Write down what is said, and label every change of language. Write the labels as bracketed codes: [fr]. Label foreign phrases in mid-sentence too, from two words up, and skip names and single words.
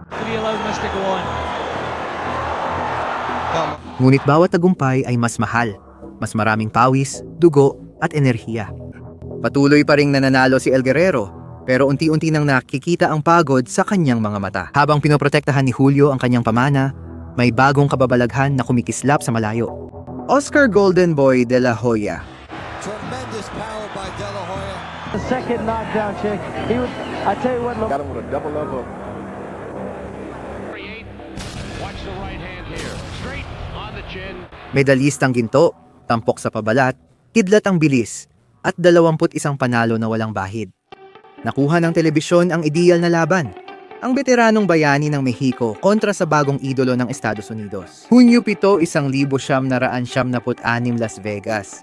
[tl] Ngunit bawat tagumpay ay mas mahal, mas maraming pawis, dugo at enerhiya. Patuloy pa ring nananalo si El Guerrero, pero unti-unti nang nakikita ang pagod sa kanyang mga mata. Habang pinoprotektahan ni Julio ang kanyang pamana, may bagong kababalaghan na kumikislap sa malayo. [en] Oscar Golden Boy de la Hoya. Tremendous power by De La Hoya. The second knockdown, chick. I tell you what, Got him with a double level. Watch the right hand here. Straight on the chin. [tl] Medalistang ginto, tampok sa pabalat, kidlat ang bilis, at 21 panalo na walang bahid. Nakuha ng telebisyon ang ideal na laban, ang veteranong bayani ng Mexico kontra sa bagong idolo ng Estados Unidos. Hunyo 7, 1976, Las Vegas.